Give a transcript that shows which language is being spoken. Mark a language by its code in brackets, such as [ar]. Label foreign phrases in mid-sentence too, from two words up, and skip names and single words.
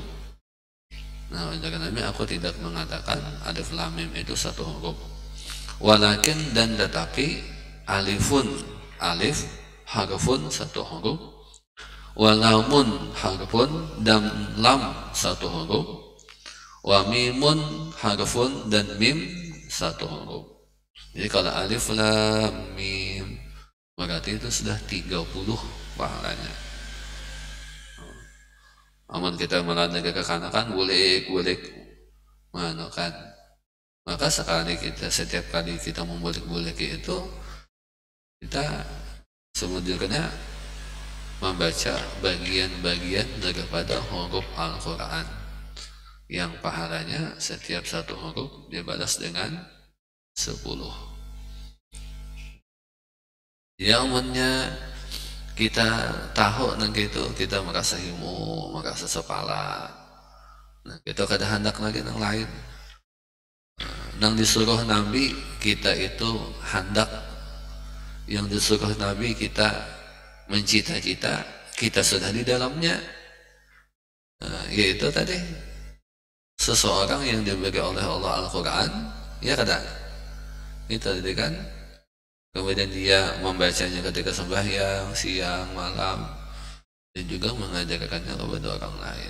[id] Nah jangan Nabi aku tidak mengatakan alif lam mim itu satu huruf. Walakin dan tetapi [ar] ألفٌ ألف حرفٌ [id] satu huruf, [ar] ولامٌ حرفٌ [id] dan lam satu huruf, [ar] وميمٌ حرفٌ [id] dan mim satu huruf. Jadi kalau alif lam mim berarti itu sudah 30 pahalanya. [bjn] Amun kita melanda kekanakan bulik manukan, [id] maka setiap kali kita membulik itu kita sebenarnya membaca bagian-bagian daripada huruf Al-Quran yang pahalanya setiap satu huruf dibalas dengan 10. [bjn] Ya umumnya kita tahu nang gitu kita merasa himu, merasa sepala. Nah kita kada hendak lagi nang lain. [id] nang disuruh Nabi kita itu hendak, yang disuruh Nabi kita mencita-cita, kita sudah di dalamnya. Yaitu tadi seseorang yang diberi oleh Allah Al-Quran, ya kadang itu tadi kan, kemudian dia membacanya ketika sembahyang siang malam dan juga mengajarkannya kepada orang lain.